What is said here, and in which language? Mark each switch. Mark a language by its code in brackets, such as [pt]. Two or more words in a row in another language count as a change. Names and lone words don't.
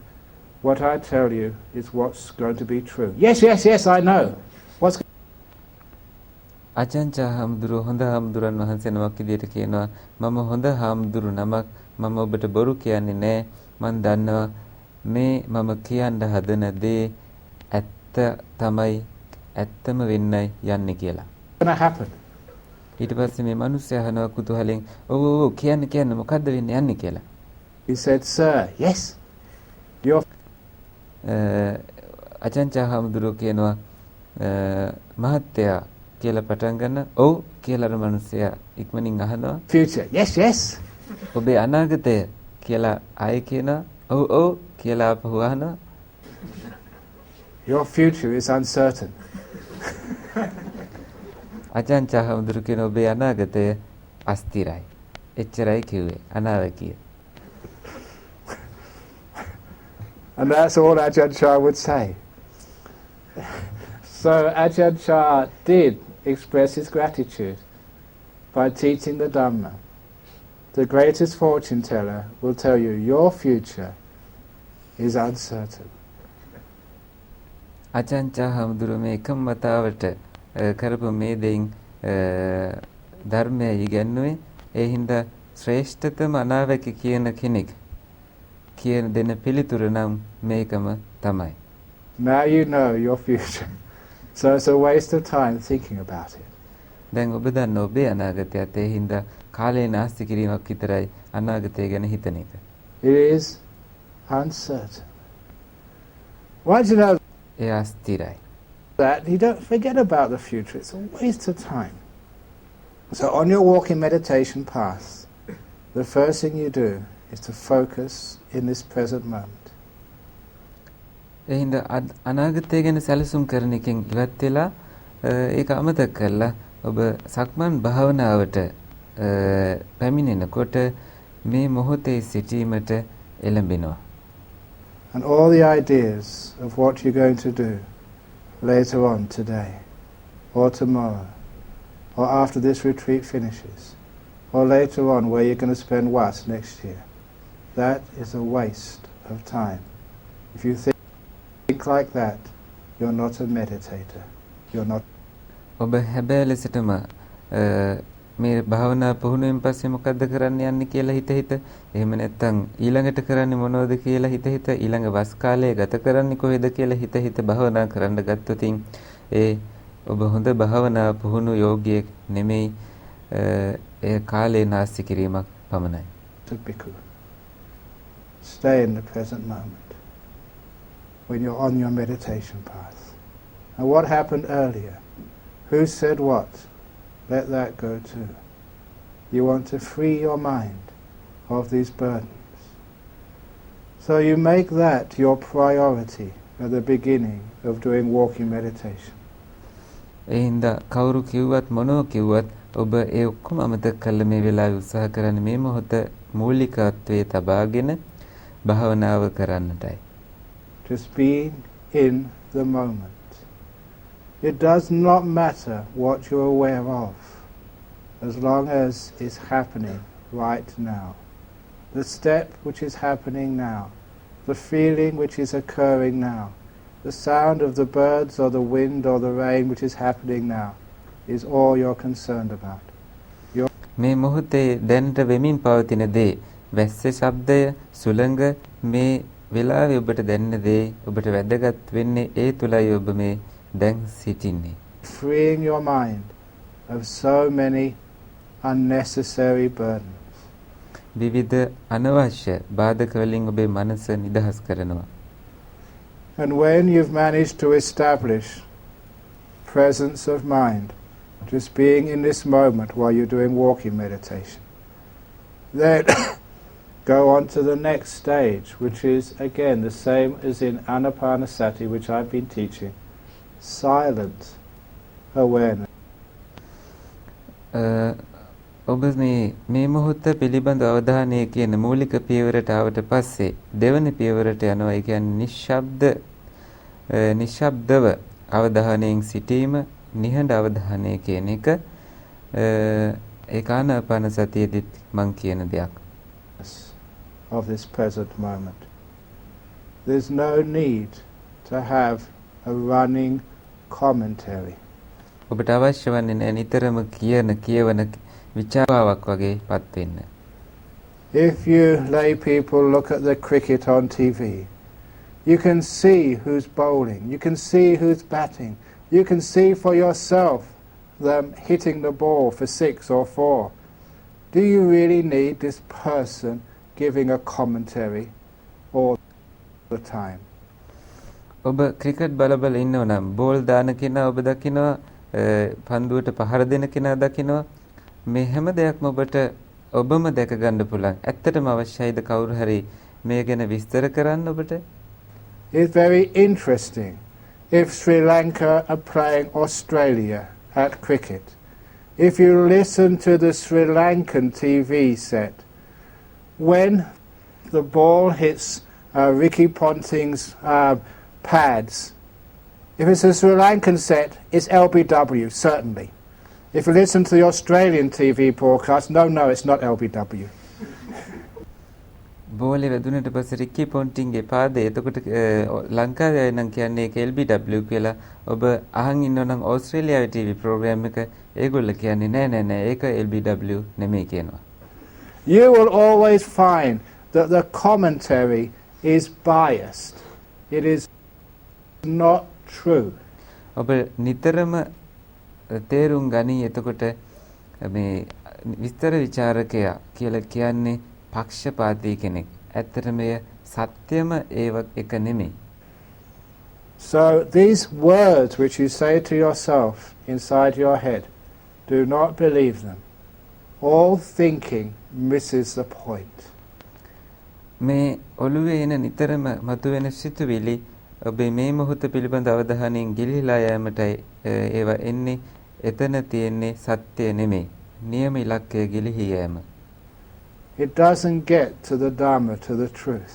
[en] What I tell you is what's going to be true. Yes, I know. [si] ආචාන් චාහඳුරු හොඳ හාමුදුරන් වහන්සේ නමක් විදියට කියනවා මම හොඳ හාමුදුරු නමක් මම ඔබට බොරු කියන්නේ නෑ මම දන්නවා මේ මම කියන්න හදන දේ ඇත්ත තමයි ඇත්තම වෙන්නයි යන්නේ කියලා. [en] Gonna happen. [si] ඊට පස්සේ මේ මිනිස්සයා අහනවා කුතුහලෙන් ඔව් කියන්න මොකද්ද වෙන්නේ යන්නේ කියලා. [en] He said, sir, yes. [si] ආචාන් චාහඳුරු කියනවා මහත්තයා කියලා පටන් ගන්න ඔව් කියලා අර මිනිස්සයා ඉක්මනින් අහනවා [en] future yes [si] ඔබේ අනාගතය කියලා ආයෙ කියනවා ඔව් කියලා ආපහු අහනවා [en] your future is uncertain. ආචාන් චාහඳුරු කියන ඔබේ අනාගතය අස්තිරයි එච්චරයි කිව්වේ අනාවැකිය. And that's all Ajahn Chah would say. So Ajahn Chah did express his gratitude by teaching the Dhamma. The greatest fortune teller will tell you your future is uncertain. [si] ආචාන් චාහඳුරු මේ එකම වතාවට කරපු මේ දෙයින් ධර්මය ඉගෙනුවේ ඒ හින්දා ශ්‍රේෂ්ඨතම අනාවැකි කියන කෙනෙක් කියන දෙන පිළිතුර නම් මේකම තමයි. [en] Now you know your future. So it's a waste of time thinking about it. [si] දැන් ඔබ දන්න ඔබේ අනාගතයත් ඒ හින්දා කාලේ නාස්ති කිරීමක් විතරයි අනාගතය ගැන හිතන එක. [en] It is uncertain. Once you know [si] ඒ අස්තිරයි. [en] that, you don't forget about the future. It's a waste of time. So on your walking meditation path, the first thing you do is to focus in this present moment. [si] ඒ හින්දා අනාගතය ගැන සැලසුම් කරන එකෙන් ඉවත් වෙලා ඒක අමතක කරලා ඔබ සක්මන් භාවනාවට පැමිණෙනකොට මේ මොහොතේ සිටීමට එළඹෙනවා. [en] And all the ideas of what you're going to do later on today or tomorrow or after this retreat finishes or later on where you're going to spend what next year, that is a waste of time. If you think like that, you're not a meditator. You're not. [si] ඔබ හැබැයි ලෙසටම මේ භාවනා පුහුණුවෙන් පස්සේ මොකද්ද කරන්න යන්නේ කියලා හිත එහෙම නැත්නම් ඊළඟට කරන්නේ මොනවද කියලා හිත ඊළඟ වස් කාලය ගත කරන්නේ කොහෙද කියලා හිත භාවනා කරන්න ගත්තොත් ඒ ඔබ හොඳ භාවනා පුහුණු යෝගියෙක් නෙමෙයි ඒ කාලේ නාස්ති කිරීමක් පමණයි. [en] Stay in the present moment when you're on your meditation path. And what happened earlier? Who said what? Let that go too. You want to free your mind of these burdens. So you make that your priority at the beginning of doing walking meditation. [si] එහින්දා කවුරු කිව්වත් මොනෝ කිව්වත් ඔබ ඒ ඔක්කොම අමතක කළ මේ වෙලාවේ උත්සාහ කරන්නේ මේ මොහොත මූලිකත්වයේ තබාගෙන භාවනාව කරන්නටයි. [en] Just being in the moment. It does not matter what you're aware of, as long as it's happening right now. The step which is happening now, the feeling which is occurring now, the sound of the birds or the wind or the rain which is happening now, is all you're concerned about. [si] මේ මොහොතේ දැනට වෙමින් පවතින දේ, වැස්ස ශබ්දය, සුළඟ මේ වෙලාවේ ඔබට දැනෙන දේ ඔබට වැදගත් වෙන්නේ ඒ තුලයි ඔබ මේ දැන් සිටින්නේ. [en] Freeing your mind of so many unnecessary burdens. [si] විවිධ අනවශ්‍ය බාධක වලින් ඔබේ මනස නිදහස් කරනවා. [en] And when you've managed to establish presence of mind, just being in this moment while you're doing walking meditation, then go on to the next stage, which is again the same as in Anapanasati, which I've been teaching. Silent awareness. [si] ඔබ මේ මොහොත පිළිබඳ අවධානය කියන මූලික පියවරට ආවට පස්සේ දෙවන පියවරට යනවා. ඒ කියන්නේ නිශ්ශබ්දව අවධානයෙන් සිටීම, නිහඬ අවධානය කියන එක ඒක ආනාපානසතියේදීත් මං කියන දෙයක්. [en] Of this present moment. There's no need to have a running commentary. [si] ඔබට අවශ්‍ය වන්නේ නැහැ නිතරම කියවන විචාරාවක් වගේ පත් වෙන්න. [en] If you lay people look at the cricket on TV, you can see who's bowling, you can see who's batting, you can see for yourself them hitting the ball for 6 or 4. Do you really need this person giving a commentary all the time? [si] ඔබ ක්‍රිකට් බල ඉන්නව නම් බෝල් දාන කෙනා ඔබ දකිනවා, පන්දුවට පහර දෙන කෙනා දකිනවා. මේ හැම දෙයක්ම ඔබම දැක ගන්න පුළුවන්. ඇත්තටම අවශ්‍යයිද කවුරු හරි මේ ගැන විස්තර කරන්න ඔබට? [en] It's very interesting if Sri Lanka are playing Australia at cricket. If you listen to the Sri Lankan TV set, when the ball hits Ricky Ponting's pads, if it's a Sri Lankan set, it's LBW, certainly. If you listen to the Australian TV broadcast, no, it's not LBW. [si] බෝලේ වැදුනට පස්සේ රිකි පොන්ටින්ගේ පාදේ එතකොට ලංකාවේ අය නම් කියන්නේ ඒක LBW කියලා. ඔබ අහන් ඉන්නවනම් ඕස්ට්‍රේලියාවේ [en] TV program [si] එක ඒගොල්ලෝ කියන්නේ නෑ ඒක LBW නෙමෙයි කියනවා. [en] You will always find that the commentary is biased. It is not true. [si] ඔබ නිතරම තේරුම් ගනී එතකොට මේ විස්තර විචාරකයා කියලා කියන්නේ පක්ෂපාතී කෙනෙක්. ඇත්තටම එය සත්‍යම එක නෙමෙයි. [en] So these words which you say to yourself inside your head, do not believe them. All thinking misses the point. [si] මේ ඔළුවේ එන නිතරම මතුවෙන සිතුවිලි ඔබේ මේ මොහොත පිළිබඳ අවධානයෙන් ගිලිහිලා යෑමටයි ඒවා එන්නේ. එතන තියෙන්නේ සත්‍ය නෙමෙයි. නියම ඉලක්කය ගිලිහි යෑම. [en] It doesn't get to the Dhamma, to the truth.